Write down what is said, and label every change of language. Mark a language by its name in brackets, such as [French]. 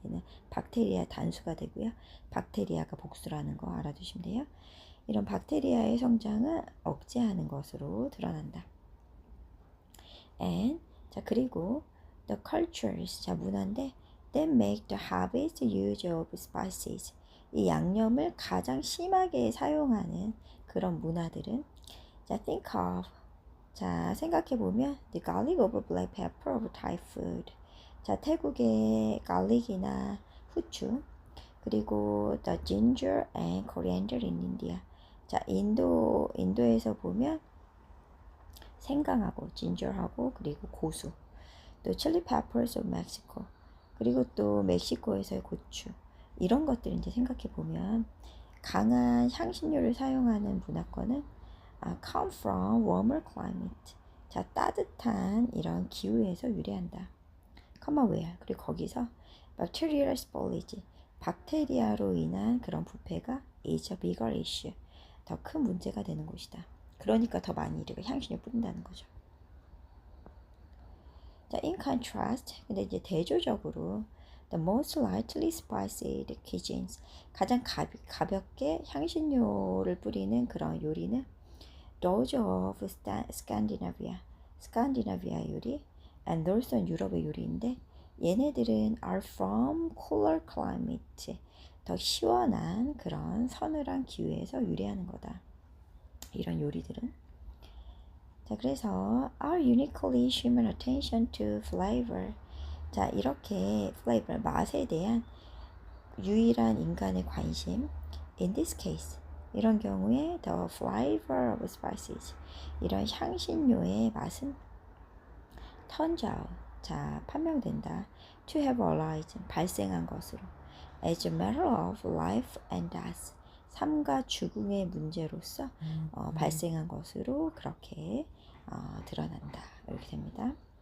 [Korean] 얘는 박테리아 단수가 되고요. 박테리아가 복수라는 거 알아두시면 돼요. 이런 박테리아의 성장을 억제하는 것으로 드러난다. [English] And [Korean] 자, 그리고 [English] the cultures [Korean] 자, 문화인데 [English] that make the heaviest use of spices. [Korean] 이 양념을 가장 심하게 사용하는 그런 문화들은 자, [English] think of [Korean] 자, 생각해보면 [English] the garlic of black pepper of Thai food. [Korean] 자, 태국의 garlic이나 후추 그리고 [English] the ginger and coriander in India. [Korean] 자, 인도에서 보면 생강하고 ginger하고 그리고 고수 또 [English] chili peppers of Mexico [Korean] 그리고 또 멕시코에서의 고추 이런 것들 이제 생각해보면 강한 향신료를 사용하는 문화권은 [English] come from warmer climate. [Korean] 자, 따뜻한 이런 기후에서 유래한다. [English] comma where. [Korean] 그리고 거기서 [English] bacterial spoilage. [Korean] 박테리아로 인한 그런 부패가 [English] is a bigger issue. [Korean] 더 큰 문제가 되는 곳이다. 그러니까 더 많이 우리가 향신료 뿌린다는 거죠. [English] 자, in contrast. [Korean] 근데 이제 대조적으로 [English] the most lightly spiced cuisines. [Korean] 가장 가볍게 향신료를 뿌리는 그런 요리는 [English] those of Scandinavia, [Korean] 스칸디나비아 요리, and also 유럽의 요리인데 얘네들은 [English] are from cooler climate, [Korean] 더 시원한 그런 서늘한 기후에서 유래하는 거다. 이런 요리들은 자, 그래서 [English] our uniquely human attention to flavor. [Korean] 자, 이렇게 flavor, 맛에 대한 유일한 인간의 관심 [English] in this case [Korean] 이런 경우에 [English] the flavor of spices [Korean] 이런 향신료의 맛은 [English] turns out [Korean] 자 판명된다 [English] to have arisen [Korean] 발생한 것으로 [English] as a matter of life and death [Korean] 삶과 죽음의 문제로서 발생한 것으로 그렇게 드러난다 이렇게 됩니다.